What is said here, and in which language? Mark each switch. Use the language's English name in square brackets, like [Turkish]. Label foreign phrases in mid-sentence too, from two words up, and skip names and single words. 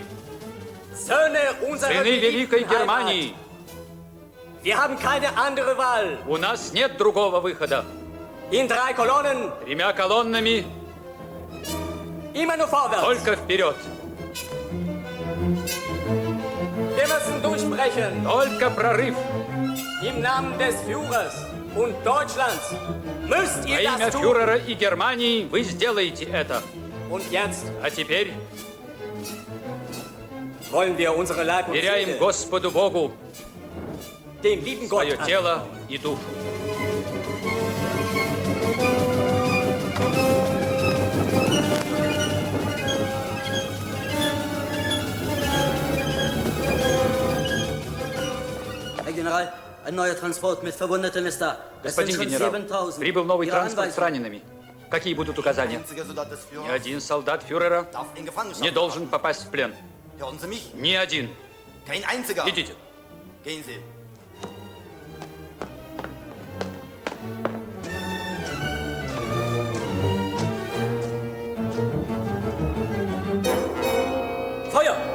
[German] Söhne unserer [Russian] сыны Великой [German] geliebten [Russian] Германии, [German] Heimat. Wir haben keine andere Wahl. [Russian] у нас нет другого выхода. [German] In 3 Kolonnen, [Russian] Тремя колоннами [German] immer nur vorwärts. [Russian] только вперед. [German] Wir müssen durchbrechen. [Russian] Только прорыв. [German] Im Namen des Führers und Deutschlands müsst [Russian] Во [German] ihr [Russian] имя [German] das tun. [Russian] фюрера и Германии вы сделаете это. [German] Und jetzt [Russian] А теперь [German] wollen wir unsere Leib und [Russian] веряем [German] Seele [Russian] Господу Богу [German] dem lieben Gott [Russian] свое тело и душу. [German] Herr General, ein neuer Transport mit Verwundeten ist da. Es sind [Russian] Господин [German] schon [Russian] генерал, 7000. прибыл новый [German] Ihre [Russian] транспорт с [German] Anweisung? [Russian] ранеными. Какие будут указания? Ни один солдат фюрера не должен попасть в плен. Ни один. Идите. [German] Feuer!